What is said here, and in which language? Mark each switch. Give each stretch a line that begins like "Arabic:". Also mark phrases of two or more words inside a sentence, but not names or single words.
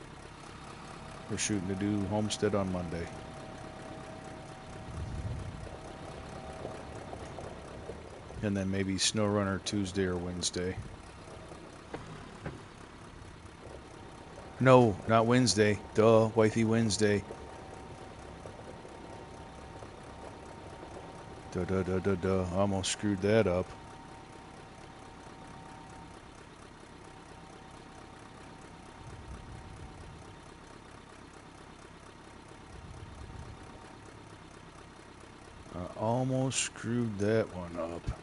English: We're shooting to do homestead on Monday. And then maybe snow runner Tuesday or Wednesday. No, not Wednesday. Duh, wifey Wednesday. Duh, duh, duh, duh, duh. I almost screwed that up. I almost screwed that one up.